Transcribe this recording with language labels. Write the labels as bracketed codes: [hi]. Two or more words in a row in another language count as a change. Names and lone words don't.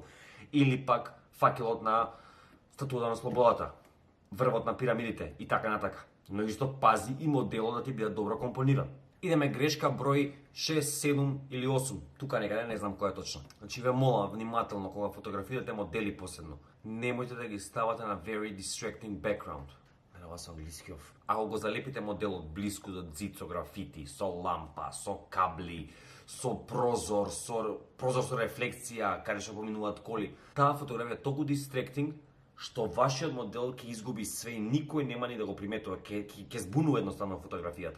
[mk] Или пак факелот на Статуата на слободата, врвот на пирамидите и така натака. Но исто пази и моделот да ти биде добро компониран. Идеме грешка број 6, 7 или 8. Тука некаде не знам која е точно. Значи ве молам внимателно кога фотографирате модели посебно, немојте да ги ставате на [en] very distracting background. [mk] Ова со англискиов. Ако го залепите моделот блиску до зид со графити, со лампа, со кабли, со прозор со рефлексија, каде што поминуваат коли, таа фотографија е толку distracting што вашиот модел ќе изгуби све и никој нема ни да го приметува, ќе збунува едноставно фотографијата.